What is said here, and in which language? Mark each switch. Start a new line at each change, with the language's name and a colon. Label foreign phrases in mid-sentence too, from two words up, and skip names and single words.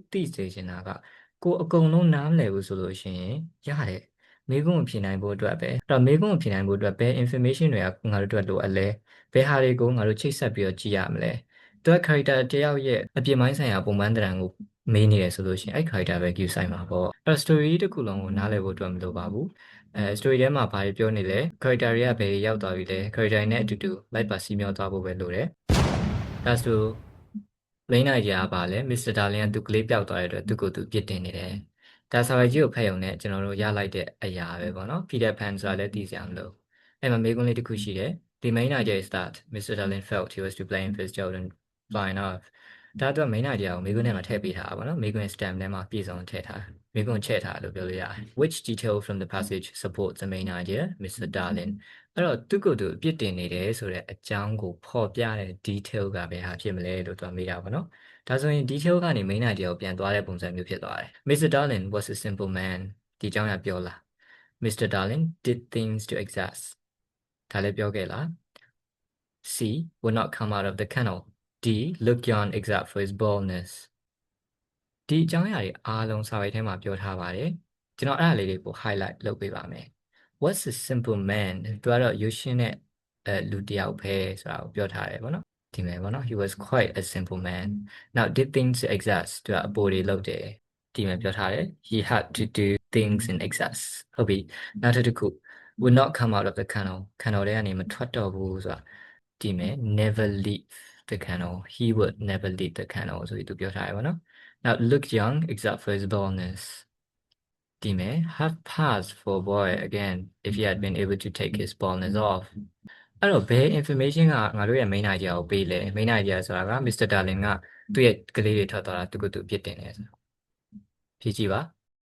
Burmese: သိစေချင်တာကကိုအကုန်လုံးနားမလည်ဘူးဆိုလို့ရှိရင်ရတယ်မေးခွန်းကိုဖြေနိုင်ဖို့အတွက်ပဲအဲ့တော့မေးခွန်းကိုဖြေနိုင်ဖို့အတွက်ဘယ် information တွေကငါတို့အတွက်လိုအပ်လဲဘယ်ဟာတွေကိုငါတို့ချိတ်ဆက်ပြီးတော့ကြည့်ရမလဲသူက character တယောက်ရဲ့အပြစ်မိုင်းဆိုင်ရာပုံမှန်တရံကိုမေးနေတယ်ဆိုလို့ရှိရင်အဲ့ character ပဲ view ဆိုင်မှာပေါ့အဲ့တော့ story တစ်ခုလုံးကိုနားလည်ဖို့အတွက်မလိုပါဘူးstory ထဲမှာဘာတွေပြောနေလဲ character တွေကဘယ်ရောက်သွားပြီလဲ character နဲ့အတူတူလိုက်ပါစီးမြောသွားဖို့ပဲလိုတယ်ဒါဆို
English: main idea
Burmese: ကဘာလဲ Mr. Darling ကသူကလေးပျောက်သွားတဲ့အတွက်သူကိုယ်သူပြစ်တင်နေတယ်ဒါစာရေးကြီးကိုဖတ်ရုံနဲ့ကျွန်တော်တို့ရလိုက်တဲ့အရာပဲပေါ့နော် Peter Pan ဆိုတာလည်းသိစရာမလိုအဲ့မှာမေးခွန်းလေးတစ်ခုရှိတယ်
English: The main idea is that Mr. Darling felt he was to blame for his children flying off
Burmese: ဒါတော့
English: main idea
Burmese: ကိုမေးခွန်းထဲမှာထည့်ပေးထားတာပေါ့နော်မေးခွန်း stem ထဲမှာပြည့်စုံထည့်ထားမေးခွန်းချဲ့ထားလို့ပြောလို့ရတယ်
English: Which detail from the passage supports the main idea Mr.
Burmese: Darling အဲ့တော့သူကိုယ်သူအပြစ်တင်နေတယ်ဆိုတဲ့အကြောင်းကိုဖော်ပြတဲ့ detail ကဘယ်ဟာဖြစ်မလဲလို့သူကမေးတာပေါ့နော်ဒါဆိုရင် detail ကနေ
English: main idea
Burmese: ကိုပြန်သွားတဲ့ပုံစံမျိုးဖြစ်သွားတယ် Mr.
English: Darling was a simple man
Burmese: ဒီအကြောင်းကပြောလား
English: Mr. Darling did things to excess
Burmese: ဒါလည်းပြောခဲ့လား
English: C would not come out of the kennel D looked young except for his baldness
Burmese: ဒီအကြောင်းအရာတွေအားလုံးစာရိုက်ထဲမှာပြောထားပါတယ်ကျွန်တော်အဲ့ဒါလေးတွေကို highlight လုပ် ပေးပါမယ်
English: What's a simple man
Burmese: သူကတော့ရိုးရှင်းတဲ့လူတစ်ယောက်ပဲဆိုတာကိုပြောထားတယ်ပေါ့နော်ဒီမဲ့ပေါ့နော်
English: he was quite a simple man now did things to excess
Burmese: သူကအပေါ်တွေလုပ်တယ်ဒီမဲ့ပြောထားတယ်
English: he had to do things in excess
Burmese: ဟုတ်ပြီနောက်တစ် ခု
English: would not come out of the kennel
Burmese: ထဲကနေမထွက်တော့ဘူးဆိုတာဒီမဲ့
English: never leave the kennel he would never leave the kennel
Burmese: ဆိုပြီးသူပြောထားတယ်ပေါ့နော်
English: now look young except for his baldness
Burmese: ဒီမဲ့
English: have passed for a boy again if he had been able to take his baldness off
Burmese: အဲ့တော့ဘယ် information ကငါတို့ရဲ့
English: main idea
Burmese: ကိုပေးလဲ
English: main idea
Burmese: ဆိုတာက Mr. Darling ကသူ့ရဲ့ကလေးတွေထွက်သွားတာသူကသူပြစ်တင်တယ်ဆိုဖြေကြည့်ပါ